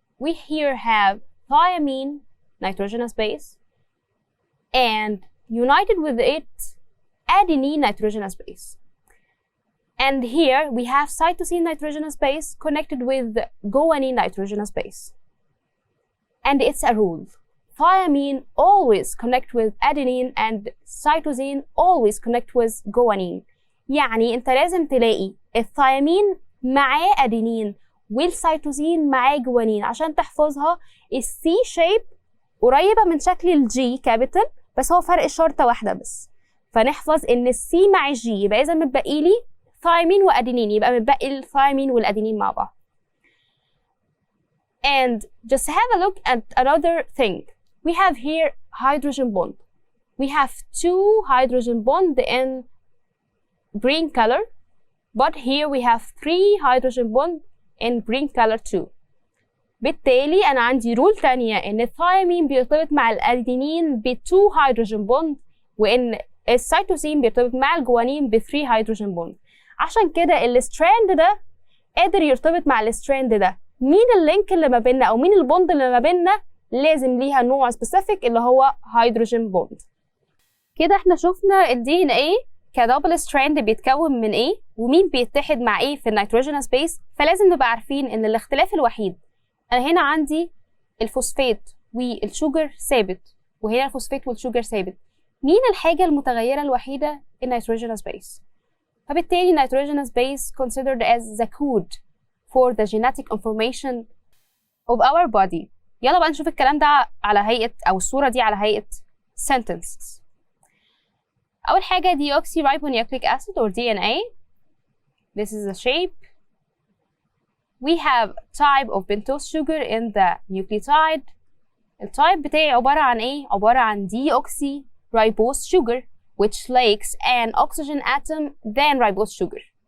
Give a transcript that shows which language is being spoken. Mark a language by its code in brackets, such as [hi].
[en] We here have thymine nitrogenous base and united with it adenine nitrogenous base. And here we have cytosine nitrogenous base connected with guanine nitrogenous base. And it's a rule. Thymine always connect with adenine and cytosine always connect with guanine. [ar] يعني انت لازم تلاقي الثيامين معاه ادينين والسيتوزين معاه جوانين عشان تحفظها. السي شيب قريبة من شكل الجي كابيتال بس هو فرق شرطة واحدة بس، فنحفظ ان السي مع الجي يبقى اذا متبقي لي ثايمين وادينين، يبقى متبقي الثايمين والادينين مع بعض. [en] And just have a look at another thing. We have here hydrogen bond. We have 2 hydrogen bond in green color but here we have 3 hydrogen bond in green color too. [ar] بالتالي أنا عندي رول تانية إن الثايمين بيرتبط مع الأدينين ب 2 هيدروجين بوند، وإن السيتوسين بيرتبط مع الجوانين ب 3 هيدروجين بوند. عشان كده الستراند ده قادر يرتبط مع الستراند ده. مين اللينك اللي ما بيننا أو مين البوند اللي ما بيننا؟ لازم ليها نوع سبيسيفيك اللي هو هيدروجين بوند. كده احنا شفنا الدي ان ايه كدبل ستراند بيتكون من ايه ومين بيتحد مع ايه في النيتروجين سبيس. فلازم نبقى عارفين ان الاختلاف الوحيد، انا هنا عندي الفوسفات والشوجر ثابت وهنا الفوسفات والشوجر ثابت. مين الحاجة المتغيرة الوحيدة؟ النيتروجين سبيس. فبالتالي النيتروجين سبيس [en] considered as the code for the genetic information of our body. [ar] يلا بقى نشوف الكلام ده على هيئة أو الصورة دي على هيئة sentences. أول حاجة [en] deoxyribonucleic acid or DNA. This is the shape. We have type of pentose sugar in the nucleotide. [ar] التايب بتاعي عبارة عن إيه؟ عبارة عن [en] deoxyribose sugar which lacks an oxygen atom than ribose sugar.